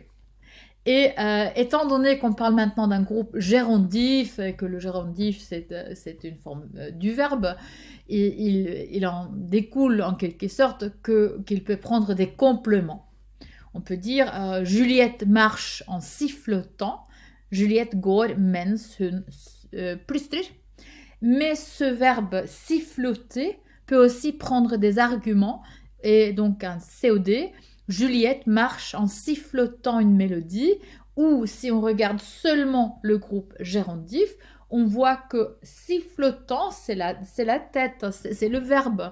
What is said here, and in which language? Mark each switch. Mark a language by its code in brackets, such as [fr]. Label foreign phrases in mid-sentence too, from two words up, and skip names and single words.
[fr] Et étant donné qu'on parle maintenant d'un groupe gérondif, et que le gérondif c'est une forme du verbe, il en découle en quelque sorte qu'il peut prendre des compléments. On peut dire Juliette marche en sifflotant. [no] Juliette går mens hun plystrer. [fr] Mais ce verbe siffloter peut aussi prendre des arguments et donc un COD. Juliette marche en sifflotant une mélodie. Ou si on regarde seulement le groupe gérondif, on voit que sifflotant, c'est la tête, c'est le verbe.